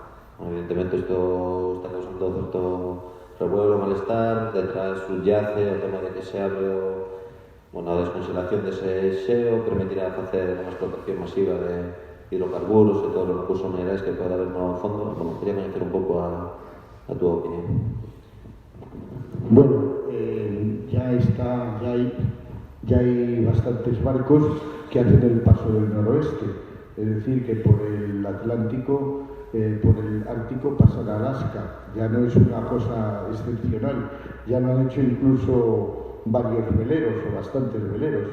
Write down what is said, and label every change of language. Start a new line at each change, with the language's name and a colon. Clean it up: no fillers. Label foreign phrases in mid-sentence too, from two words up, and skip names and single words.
Galician: Evidentemente isto está causando
Spanish: certo revuelo,
Galician: malestar, detrás subyace o tema de que se abre a descongelación dese xeo, permitirá facer unha explotación masiva de hidrocarburos e todos os recursos minerais que pode haber no fondo. Bueno, quería coñecer un pouco a túa opinión. Bueno,
Spanish: ya hay bastantes barcos que hacen el paso del noroeste, es decir, que por el Atlántico, por el Ártico pasan a Alaska. Ya no es una cosa excepcional, ya lo han hecho incluso varios veleros o bastantes veleros.